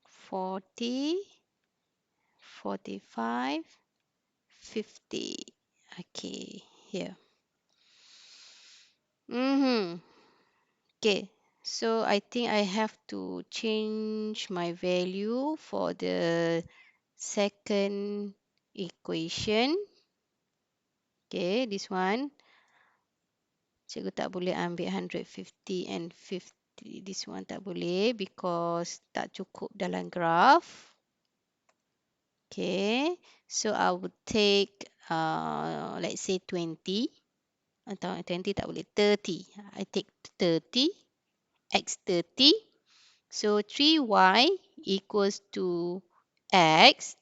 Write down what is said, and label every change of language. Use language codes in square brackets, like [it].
[en] 40, 45, 50. Okay. Here. Okay. So I think I have to change my value for the second equation. Okay, this one. [ms] Cikgu tak boleh ambil 150 [en] and [ms] 50. [en] This one [ms] tak boleh [en] because [ms] tak cukup dalam graph. [en] Okay, so I would take let's say 20. [ms] Atau 20 tak boleh, 30. [en] I take [ms] 30, x 30. [en] So 3y equals to x.